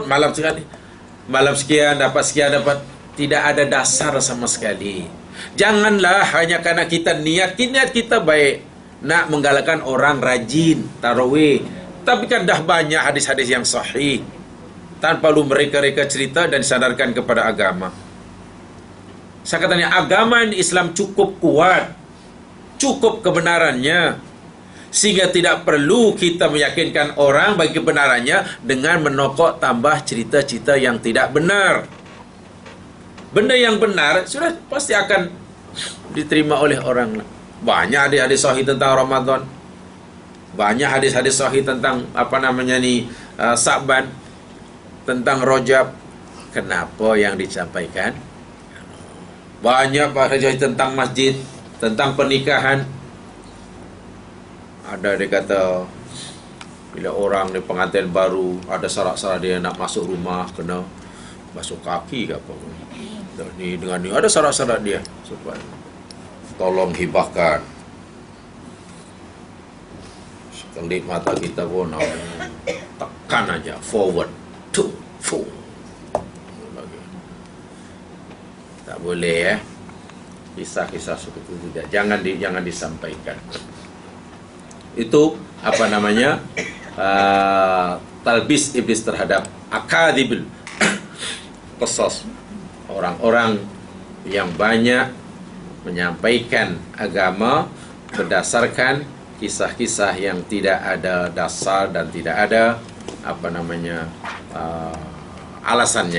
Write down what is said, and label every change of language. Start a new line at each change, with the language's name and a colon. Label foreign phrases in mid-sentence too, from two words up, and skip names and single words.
Malay: Malam sekian dapat, tidak ada dasar sama sekali. Janganlah hanya karena kita niat kita baik, nak menggalakkan orang rajin tarawih. Tapi kan dah banyak hadis-hadis yang sahih, tanpa perlu mereka-reka cerita dan disadarkan kepada agama. Saya katanya agama Islam cukup kuat, cukup kebenarannya, sehingga tidak perlu kita meyakinkan orang bagi kebenarannya dengan menokok tambah cerita-cerita yang tidak benar. Benda yang benar sudah pasti akan diterima oleh orang. Banyak hadis-hadis sahih tentang Ramadan, banyak hadis-hadis sahih tentang Sa'ban, tentang Rajab. Kenapa yang disampaikan banyak hadis tentang masjid, tentang pernikahan? Ada dia kata bila orang ni pengantin baru, ada syarat-syarat dia nak masuk rumah kena basuh kaki ke apa ni dengan ni, ada syarat-syarat dia supaya tolong hibahkan. Sekelip mata kita pun tekan aja,
English: forward to forward.
Malay: Tak boleh kisah-kisah seperti itu tidak. Jangan disampaikan. Itu
Arabic: تلبيس إبليس
Malay: terhadap
Arabic: أكاذيب القصاص,
Malay: orang-orang yang banyak menyampaikan agama berdasarkan kisah-kisah yang tidak ada dasar dan tidak ada alasannya.